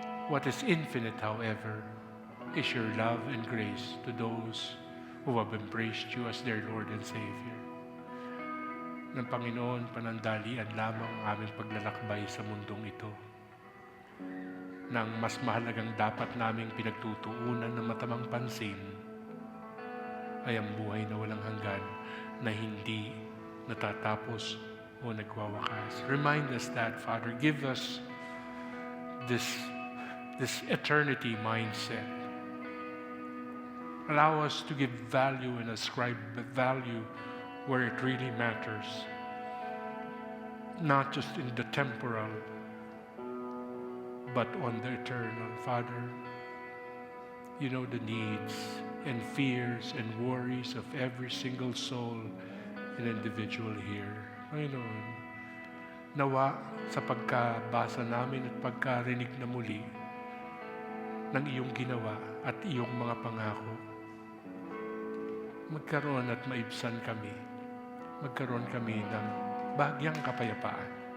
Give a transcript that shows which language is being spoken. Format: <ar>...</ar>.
<en>What is infinite, however, is your love and grace to those who have embraced you as their Lord and Savior.</en> <tl>Ng Panginoon, panandalian lamang ang aming paglalakbay sa mundong ito. Nang mas mahalagang dapat naming pinagtutuunan ng matamang pansin ay ang buhay na walang hanggan na hindi natatapos o nagwawakas.</tl> <en>Remind us that, Father. Give us this eternity mindset. Allow us to give value and ascribe value where it really matters. not just in the temporal, but on the eternal. Father, you know the needs and fears and worries of every single soul and individual here.</en> <tl>Panginoon, nawa sa pagkabasa namin at pagkarinig na muli ng iyong ginawa at iyong mga pangako, magkaroon at maibsan kami, magkaroon kami ng bahagyang kapayapaan.</tl>